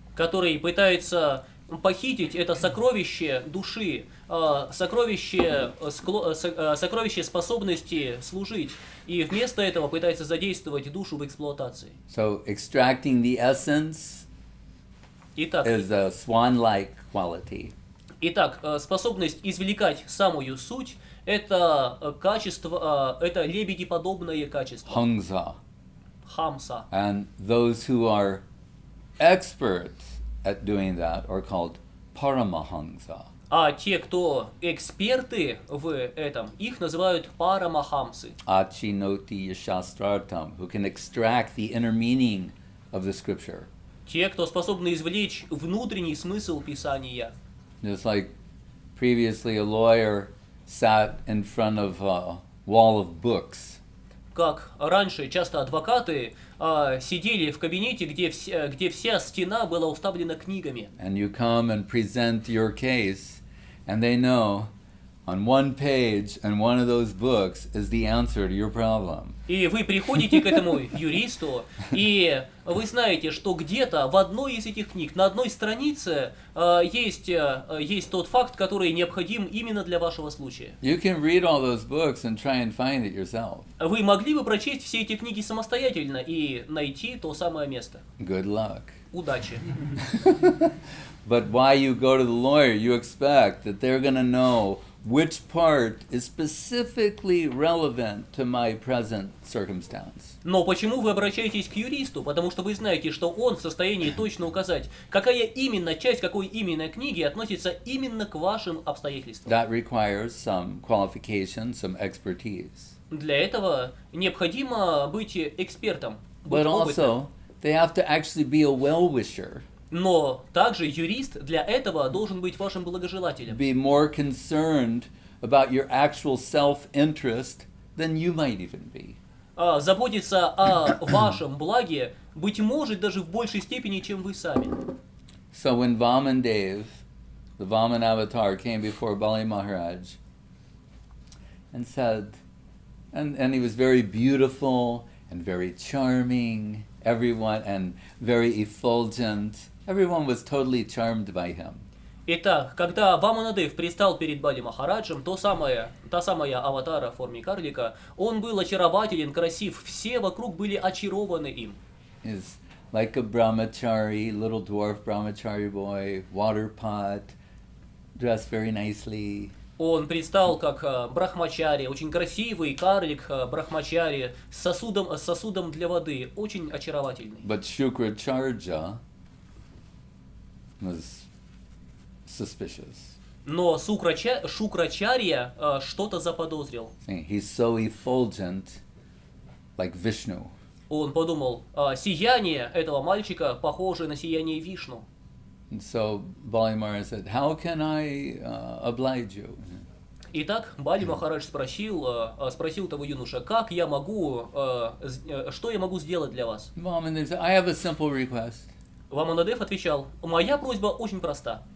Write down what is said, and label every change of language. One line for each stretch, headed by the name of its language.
Russian: Который пытается похитить это сокровище души, сокровище способности служить, и вместо этого пытается задействовать душу в эксплуатации.
English: So extracting the essence is a swan-like quality.
Russian: Итак, способность извлекать самую суть — это качество, это лебедеподобное качество.
Sanskrit: Hamsa.
Russian: Хамса.
English: And those who are experts at doing that are called Paramahamsa.
Russian: А те, кто эксперты в этом, их называют парамахамсы.
Sanskrit: Achinoti yashastrartam,
English: who can extract the inner meaning of the scripture.
Russian: Те, кто способны извлечь внутренний смысл Писания.
English: Just like previously a lawyer sat in front of a wall of books.
Russian: Как раньше часто адвокаты сидели в кабинете, где вся стена была уставлена книгами.
English: And you come and present your case, and they know on one page in one of those books is the answer to your problem.
Russian: И вы приходите к этому юристу, и вы знаете, что где-то в одной из этих книг, на одной странице есть тот факт, который необходим именно для вашего случая.
English: You can read all those books and try and find it yourself.
Russian: Вы могли бы прочесть все эти книги самостоятельно и найти то самое место.
English: Good luck.
Russian: Удачи.
English: But why you go to the lawyer, you expect that they're going to know which part is specifically relevant to my present circumstance.
Russian: Но почему вы обращаетесь к юристу? Потому что вы знаете, что он в состоянии точно указать, какая именно часть какой именно книги относится именно к вашим обстоятельствам.
English: That requires some qualification, some expertise.
Russian: Для этого необходимо быть экспертом, быть
English: But
Russian: опытным.
English: also, they have to actually be a well-wisher,
Russian: Но также юрист для этого должен быть вашим благожелателем.
English: be more concerned about your actual self-interest than you might even be.
Russian: Заботиться о вашем благе, быть может, даже в большей степени, чем вы сами.
English: So when Vamandev, the Vaman avatar, came before Bali Maharaj and said, and he was very beautiful and very charming, everyone, and very effulgent. Everyone was totally charmed by him.
Russian: Итак, когда Ваманадев предстал перед Бали Махараджем, та самая аватара в форме карлика, он был очарователен, красив, все вокруг были очарованы им.
English: He's like a brahmachari, little dwarf brahmachari boy, water pot, dressed very nicely.
Russian: Он предстал как брахмачари, очень красивый карлик брахмачари с сосудом для воды, очень очаровательный.
English: But Shukracharya was suspicious.
Russian: Но Шукрачарья что-то заподозрил.
English: He's so effulgent, like Vishnu.
Russian: Он подумал, сияние этого мальчика похоже на сияние Вишну.
English: And so Bali Maharaj said, "How can I oblige you?"
Russian: Итак, Бали Махарадж спросил того юноша, что я могу сделать для вас?
English: Vamandev said, "I have a simple request:
Russian: Ваманадев отвечал, моя просьба очень проста.